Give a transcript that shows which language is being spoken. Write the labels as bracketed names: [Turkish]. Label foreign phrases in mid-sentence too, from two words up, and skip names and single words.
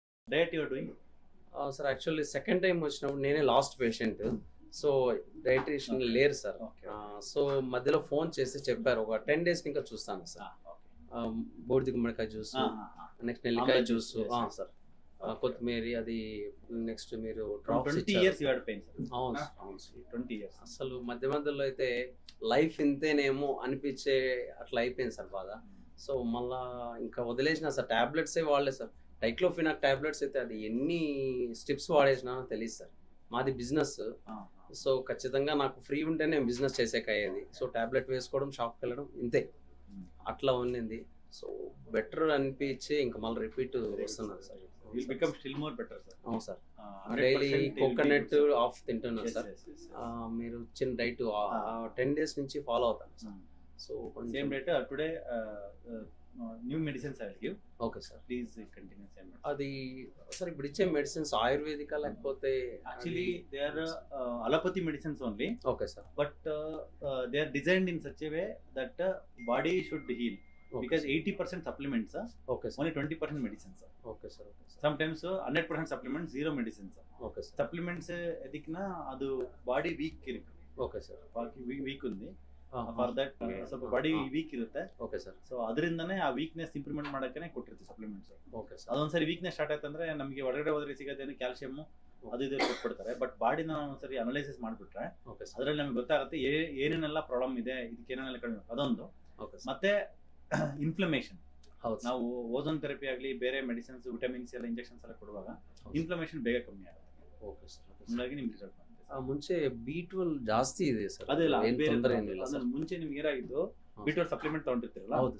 [English] diet you are doing? [Telugu] సార్ [English] actually second time [Telugu] వచ్చినప్పుడు నేనే [English] last patient. so dietician Okay. [Telugu] లేరు సార్. [English] Okay. [Telugu] సో మధ్యలో ఫోన్ చేసి చెప్పారు ఒక 10 days ఇంకా చూస్తాను సార్. [English] Okay. [Telugu] బూడిద గుమ్మడికాయ [English] juice, next [Telugu] నెల్లికాయ ఆమ్లా జ్యూస్ [English] juice, yes. సార్. Okay. కొత్తిమీర అది నెక్స్ట్ మీరు From డ్రాప్స్ 20 years you had pain, sir. [Telugu] అవును Huh? సార్, అవును సార్. [English] 20 years. [Telugu] అసలు మధ్య మధ్యలో అయితే లైఫ్ ఇంతేనేమో అనిపించే అట్లా అయిపోయింది సార్ బాధ. సో మళ్ళా ఇంకా వదిలేసిన సార్, టాబ్లెట్సే వాడలేదు సార్. డైక్లోఫినాక్ టాబ్లెట్స్ అయితే అది ఎన్ని స్టెప్స్ వాడేసినా తెలియదు సార్. మాది బిజినెస్, సో ఖచ్చితంగా నాకు ఫ్రీ ఉంటే నేను బిజినెస్ చేసేకయ్యేది. సో టాబ్లెట్ వేసుకోవడం, షాప్కి వెళ్ళడం ఇంతే అట్లా ఉండింది. [English] so better [Telugu] అనిపించి ఇంకా మళ్ళీ రిపీట్ వస్తున్నారు సార్. [English] You'll become still more better, sir. [Telugu] అవును సార్. 100% డైలీ [English] you'll be కోకోనట్ good, sir. [Telugu] ఆఫ్ తింటున్నాను [English] Yes, సార్. yes, yes, yes. [Telugu] మీరు చిన్న డైట్ 10 days నుంచి ఫాలో అవుతాను సార్. సో [English] Same diet. Today, new medicines I will give. okay sir. Please continue same medicine. [Telugu] అది సార్ ఇప్పుడు ఇచ్చే [English] medicines ayurvedic [Telugu] లేకపోతే [English] Actually, they are allopathy medicines only, okay sir. but they are designed in such a way that body should heal. Because 80% supplements, okay sir. only 20% medicines. okay sir. okay sir. Sometimes 100% supplements, zero medicines. okay sir. [Kannada] Supplements ಎದಕ್ಕಿನ ಅದು [English] body weak [Kannada] ಇರುತ್ತೆ, [English] okay sir. [Kannada] ವೀಕ್ ఉంది. [English] for that [Kannada] ಸ್ವಲ್ಪ [English] body weak [Kannada] ಇರುತ್ತೆ. [English] okay sir. [Kannada] ಸೊ ಅದರಿಂದನೇ ಆ [English] weakness improvement [Kannada] ಮಾಡಕ್ಕೆ ಕೊಟ್ಟಿರ್ತೀವಿ ಸಪ್ಲಿಮೆಂಟ್ಸ್. [English] okay sir. [Kannada] ಅದೊಂದ್ಸರಿ [English] weakness start [Kannada] ಆಯ್ತಂದ್ರೆ ನಮಗೆ ಹೊರಗಡೆ ಹೋದ್ರೆ ಸಿಗೋದೇನು ಕ್ಯಾಲ್ಸಿಯಮ್ ಅದು ಇದು ಕೊಟ್ಬಿಡ್ತಾರೆ. ಬಟ್ ಬಾಡಿನ ಒಂದ್ಸರಿ ಅನಲೈಸಿಸ್ ಮಾಡ್ಬಿಟ್ರೆ [English] okay sir. [Kannada] ಅದ್ರಲ್ಲಿ ನಮ್ಗೆ ಗೊತ್ತಾಗುತ್ತೆ ಏನೇನೆಲ್ಲ ಪ್ರಾಬ್ಲಮ್ ಇದೆ, ಇದಕ್ಕೆ ಏನೇನೆಲ್ಲ ಕಡಿಮೆ ಅದೊಂದು. [English] okay sir. [Kannada] ಮತ್ತೆ ಇನ್ಫ್ಲಮೇಷನ್, ಹೌದು ಸರ್. ನಾವು [English] ozone therapy [Kannada] ಆಗಲಿ ಬೇರೆ [English] medicines vitamins [Kannada] ಎಲ್ಲ ಇಂಜೆಕ್ಷನ್ಸ್ ಎಲ್ಲ ಕೊಡುವಾಗ ಇನ್ಫ್ಲಮೇಷನ್ ಬೇಗ ಕಮ್ಮಿ ಆಗುತ್ತೆ. [English] okay sir. okay sir. [Kannada] ಹಂಗಾಗಿ ನಿಮ್ಗೆ ರಿಸಲ್ಟ್ ಬರುತ್ತೆ. ಮುಂಚೆ B12 ಜಾಸ್ತಿ ಇದೆ ಸರ್. ಅದಿಲ್ಲ, ಏನ್ ತೊಂದರೆ ಏನಿಲ್ಲ ಸರ್. ಮುಂಚೆ ನಿಮ್ಗೆ ಏನಾಗಿದ್ದು ಹಾ, B12 ಸಪ್ಲಿಮೆಂಟ್ ತಗೊಂಡಿರ್ತೀರಲ್ಲ, ಹೌದು ಸರ್.